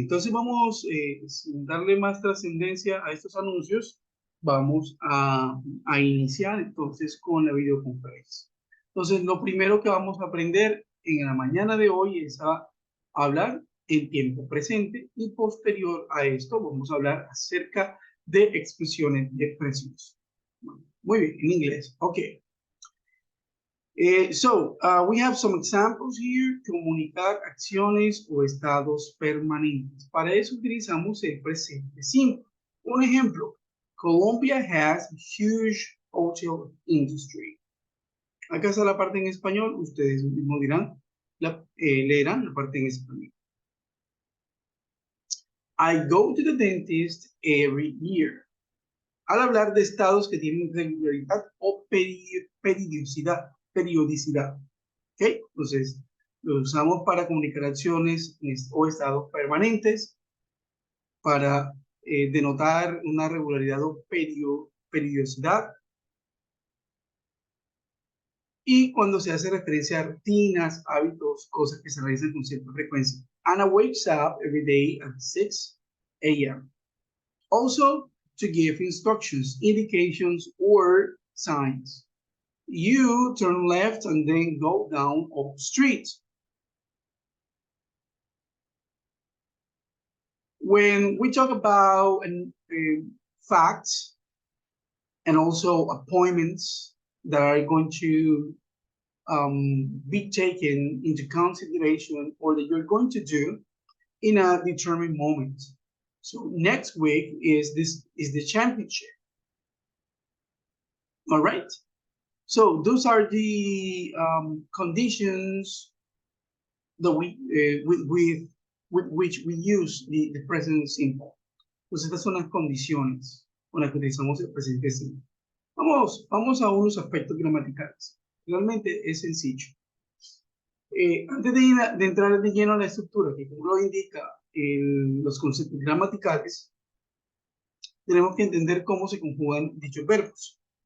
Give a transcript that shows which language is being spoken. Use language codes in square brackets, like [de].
[es] Entonces vamos, sin darle más trascendencia a estos anuncios, vamos a iniciar entonces con la videoconferencia. Entonces, lo primero que vamos a aprender en la mañana de hoy es a hablar en tiempo presente y posterior a esto vamos a hablar acerca de expresiones de precios. Muy bien, en inglés. Ok. [en] We have some examples here. [es] Comunicar acciones o estados permanentes. Para eso utilizamos el presente simple. Un ejemplo, [en] Colombia has a huge hotel industry. [es] Acá está la parte en español. Ustedes mismos dirán, leerán la parte en español. [en] I go to the dentist every year. [es] Al hablar de estados que tienen regularidad o periodicidad. ¿Ok? Entonces, lo usamos para comunicar acciones o estados permanentes, para denotar una regularidad o periodicidad, y cuando se hace referencia a rutinas, hábitos, cosas que se realizan con cierta frecuencia. [en] Anna wakes up every day at 6 a.m. Also, to give instructions, indications, or signs. You turn left and then go down off street. When we talk about facts and also appointments that are going to be taken into consideration or that you're going to do in a determined moment. So next week is the championship. All right. So those are the conditions that with which we use the present simple. [es] Pues estas son las condiciones con las que utilizamos el presente simple. Vamos a unos aspectos gramaticales. Realmente es sencillo. Antes de entrar de lleno a la estructura, que como lo indica los conceptos gramaticales, tenemos que entender cómo se conjugan dichos verbos.